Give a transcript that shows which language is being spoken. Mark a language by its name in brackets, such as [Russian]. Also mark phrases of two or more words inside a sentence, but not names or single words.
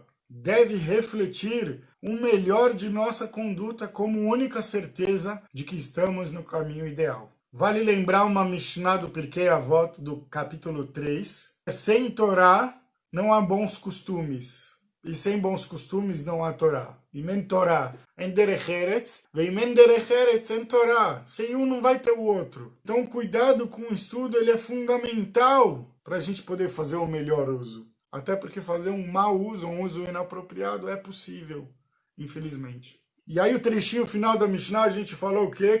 [Portuguese] Deve refletir o melhor de nossa conduta como única certeza de que estamos no caminho ideal. Vale lembrar uma Mishnah do Pirkei Avot do capítulo 3. Sem Torá não há bons costumes, e sem bons costumes não há Torá. [Hebrew] אם אין תורה אין דרך ארץ, ואם אין דרך ארץ אין תורה. [Portuguese] Sem um não vai ter o outro. Então cuidado com o estudo, ele é fundamental para a gente poder fazer o melhor uso. Até porque fazer um mau uso, um uso inapropriado é possível, infelizmente. E aí o trechinho final da Mishnah a gente falou o quê?